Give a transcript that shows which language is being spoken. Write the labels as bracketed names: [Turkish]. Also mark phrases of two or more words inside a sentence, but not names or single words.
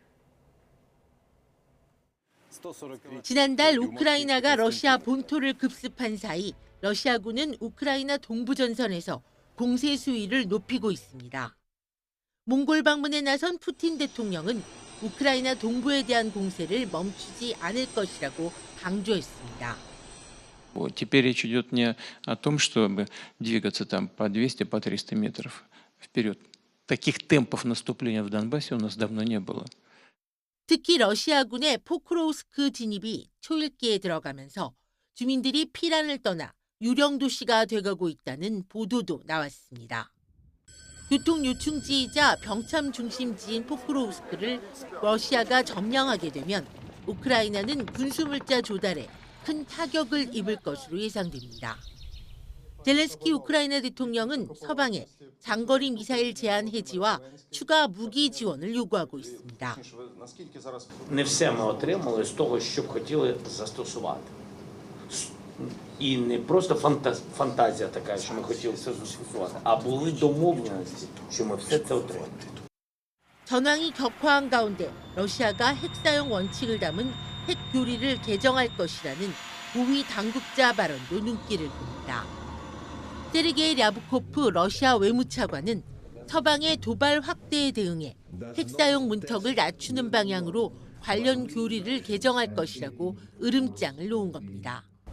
[Korean] 지난달 우크라이나가 러시아 본토를 급습한 사이 러시아군은 우크라이나 동부 전선에서 공세 수위를 높이고 있습니다. 몽골 방문에 나선 푸틴 대통령은 우크라이나 동부에 대한 공세를 멈추지 않을 것이라고 강조했습니다. [Russian] Теперь речь идет не о том, чтобы двигаться там по 200, по 300 метров вперед. Таких темпов наступления в Донбассе у нас давно не было. [Korean] 특히 러시아군의 포크로우스크 진입이 초읽기에 들어가면서 주민들이 피란을 떠나 유령 도시가 돼가고 있다는 보도도 나왔습니다. 교통 요충지이자 병참 중심지인 포크로우스크를 러시아가 점령하게 되면 우크라이나는 군수물자 조달에 큰 타격을 입을 것으로 예상됩니다. 젤렌스키 우크라이나 대통령은 서방에 장거리 미사일 제한 해지와 추가 무기 지원을 요구하고 있습니다. [Ukrainian] Не все ми отримали з того, що хотіли застосувати. І не просто фантазія така, що ми хотіли це застосувати, а були домовленості, що ми все це отримаємо. [Korean] 전황이 격화한 가운데 러시아가 핵 사용 원칙을 담은 핵 교리를 개정할 것이라는 고위 당국자 발언도 눈길을 끕니다. 세르게이 랴브코프 러시아 외무차관은 서방의 도발 확대에 대응해 핵 사용 문턱을 낮추는 방향으로 관련 교리를 개정할 것이라고 으름장을 놓은 겁니다.